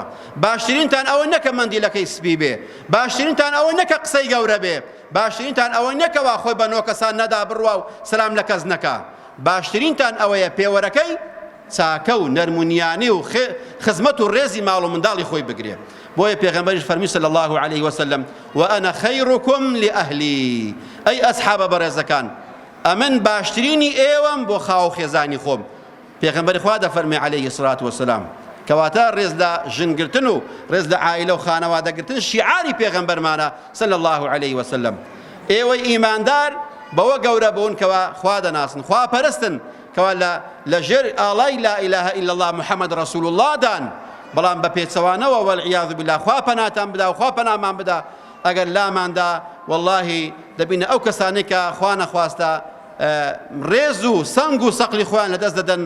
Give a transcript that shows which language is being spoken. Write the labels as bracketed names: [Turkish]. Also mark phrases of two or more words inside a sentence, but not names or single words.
[Central Kurdish] باشترینتان ئەوە نەکە مەندیلەکەی سپی بێ. باشترینتان ئەوە نەکە قسەی گەورە بێ. باشترینتان ئەوە نەکەوە خۆی بە نۆ کەسان نەدا بڕوا و سەلام لە کەس نەکا. باشترینتان ئەوەیە پێوەرەکەی چاکە و نەرمونیانی و خزمەت و ڕێزی ماڵ و منداڵی خۆی بگرێ. بۆیە پێغەمبەریش فەرمی [Arabic] صلی الله عليه وسلم وأنا خەیڕکم لئەهلی. [Central Kurdish] ئەی ئەسحابە بەڕێزەکان ئەمن باشترینی ئێوەم بۆ خاو خێزانی خۆم. پێغەمبەری خوا دەفەرمێ [Arabic] عليه الصلاة والسلام [Central Kurdish] کەواتە ڕێز لە ژنگرتن و ڕێز لە عائیلە و خانەوادەگرتن شیعاری پێغەمبەرمانە [Arabic] صلی الله عليه وسلم. [Central Kurdish] ئێوەی ئیماندار بەوە گەورە بوون کەوا خوا دەناسن خوا پەرستن کەوا لە ژێر ئاڵای [Arabic] لا ئیلاهە ئیلا الله محەممەد ڕەسوول الله [Central Kurdish] دان بەڵام بە پێچەوانەوە [Arabic] وەالعیاذ بالله [Central Kurdish] خوا پەناتان بدا و خوا پەنامان بدا ئەگەر لاماندا وەڵڵاهی دەبینە ئەو کەسانەی کە خوا نەخواستە ڕێز و سەنگ و سەقلی خۆیان لەدەست دەدەن.